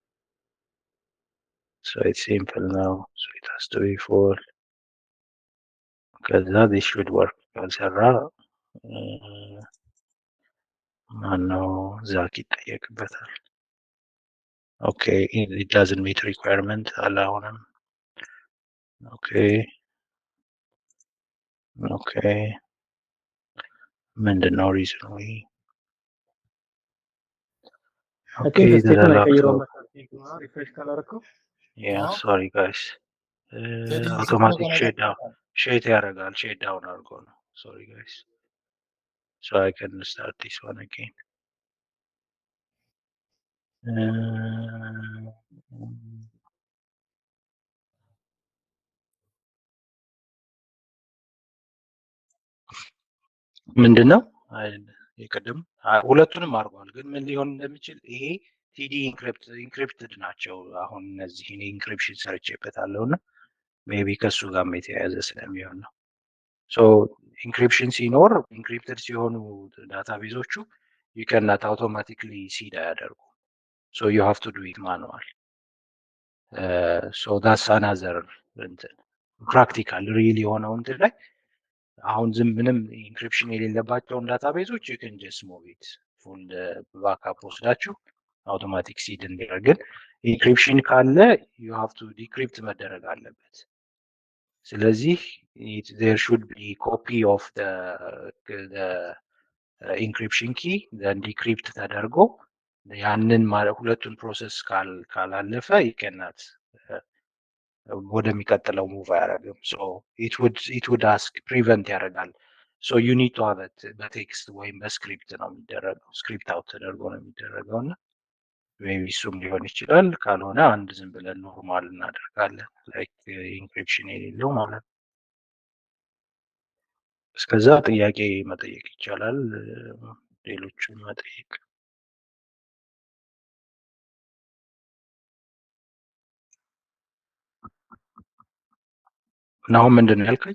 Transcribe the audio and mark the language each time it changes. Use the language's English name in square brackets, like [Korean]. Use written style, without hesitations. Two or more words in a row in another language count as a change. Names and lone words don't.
[English] So it's simple now. So it has to be full. ከዛ this should work. [Amharic] ካልሰራ ማነው ዛክ ይጠየቅበታል። [English] Okay, it doesn't meet requirement አላሆነም። Okay. [Amharic] Okay. ምንድነው reason ወይ? [English] Okay, the laptop. Yeah, sorry guys. Automatic shut ያደርጋል shutdown [Amharic] አድርጎ ነው። [English] Sorry guys. So I can start this one again. [Amharic] ምንድነው የቀደም ሁለቱንም አድርጓል። ግን ምን ሊሆን እንደሚችል ይሄ ቲዲ ኢንክሪፕትድ ናቸው። አሁን እነዚህ እኔ ኢንክሪፕሽን ሰርቼበታለሁ እና ሜቢ ከሱ ጋር የተያያዘ ስለሚሆን ነው። ሶ ኢንክሪፕሽን ሲኖር ኢንክሪፕትድ ሲሆኑ ዳታቤዞቹ [English] you cannot automatically seed [Amharic] አያደርጉ። [English] So you have to do it manual. So that's another practical really [Amharic] የሆነው እንትን ላይ አሁን ዝም ምንም ኢንክሪፕሽን የሌለባቸውን ዳታቤዞች [English] you can just move it full backup [Amharic] ወስዳችሁ አውቶማቲክ ሲድ እንዲያደርግን ኢንክሪፕሽን ካለ [English] you have to decrypt [Amharic] መደረግ አለበት። ስለዚህ [English] there should be copy of the encryption key then decrypt [Amharic] ተደርጎ ያንን ሁለቱን ፕሮሰስ ካላለፈ [English] you cannot [Amharic] ወደሚቀጥለው ሙቭ አያደርግም። so [English] it would ask prevent ያደርጋል። so you need to have it [Amharic] በቴክስት ወይም በስክሪፕት ነው የሚደረገው። ስክሪፕት አውት ተደርጎ ነው የሚደረገው እና ሜቢ እሱም ሊሆን ይችላል። ካልሆነ አንድ ዝም ብለን ኖርማል እናደርጋለን ላይክ ኢንክሪፕሽን የሌለው ማለት ነው። እስከዛ ጥያቄ መጠየቅ ይቻላል። ሌሎችን መጠየቅ ናሁም ምንድን ነው ያልከኝ?